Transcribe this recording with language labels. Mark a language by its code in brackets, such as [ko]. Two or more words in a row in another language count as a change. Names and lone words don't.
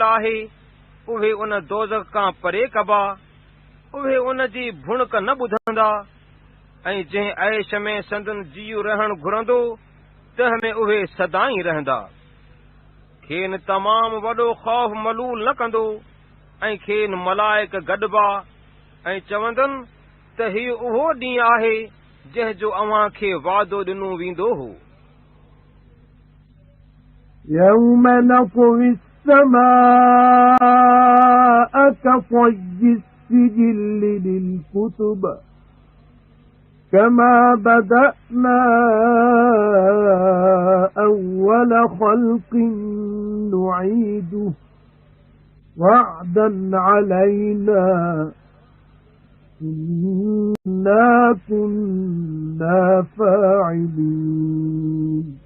[sd] आहे उहे उन दोज़ख खां परे कबा उहे उन जी भुणक न ॿुधंदा ऐं जंहिं ऐश में संदन जीउ रहण घुरंदो तंहिं में उहे सदाईं रहंदा खेनि तमामु वॾो ख़ौफ़ मलूल न कंदो ऐं खेनि मलाइक गॾिबा ऐं चवंदनि त हीउ उहो ॾींहुं आहे जंहिं जो अव्हां खे वादो ॾिनो वेंदो हो [ar] يَوْمَ نَطْوِي السَّمَاءَ كَطَيِّ السِّجِلِّ لِلْكُتُبِ كَمَا بَدَأْنَا أَوَّلَ خَلْقٍ نُعِيدُهُ وَعْدًا عَلَيْنَا إِنَّا كُنَّا فَاعِلِينَ